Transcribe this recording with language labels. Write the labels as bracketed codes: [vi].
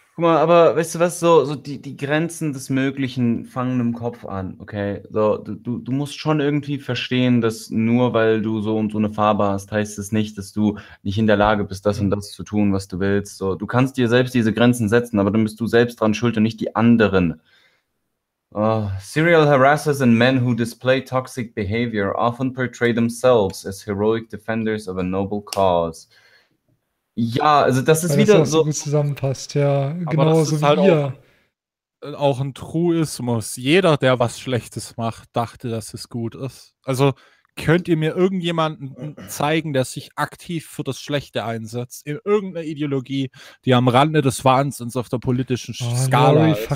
[de] Guck mal, aber weißt du was, so die Grenzen des Möglichen fangen im Kopf an, okay? So, du musst schon irgendwie verstehen, dass nur weil du so und so eine Farbe hast, heißt es nicht, dass du nicht in der Lage bist, das und das zu tun, was du willst. So, du kannst dir selbst diese Grenzen setzen, aber dann bist du selbst dran schuld und nicht die anderen. [en] Serial harassers and men who display toxic behavior often portray themselves as heroic defenders of a noble cause. [de] Ja, also das ist weil wieder das so gut zusammenpasst, ja, genau so wie halt ihr. Auch ein Truismus. Jeder, der was Schlechtes macht, dachte, dass es gut ist. Also könnt ihr mir irgendjemanden zeigen, der sich aktiv für das Schlechte einsetzt, in irgendeiner Ideologie, die am Rande des Wahnsinns auf der politischen Skala ist?